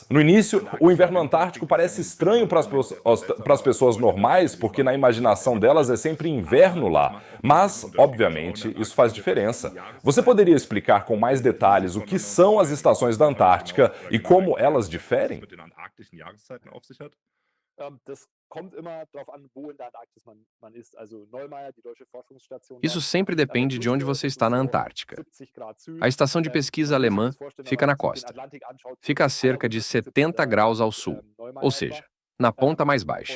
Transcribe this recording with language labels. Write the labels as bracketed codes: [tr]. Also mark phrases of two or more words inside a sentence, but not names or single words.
[pt] No início, o inverno antártico parece estranho para as pessoas normais, porque na imaginação delas é sempre inverno lá. Mas, obviamente, isso faz diferença. Você poderia explicar com mais detalhes o que são as estações da Antártica e como elas diferem? [de] Mit den antarktischen Jahreszeiten auf sich hat? [pt] Isso sempre depende de onde você está na Antártica. A estação de pesquisa alemã fica na costa. Fica a cerca de 70 graus ao sul, ou seja, na ponta mais baixa.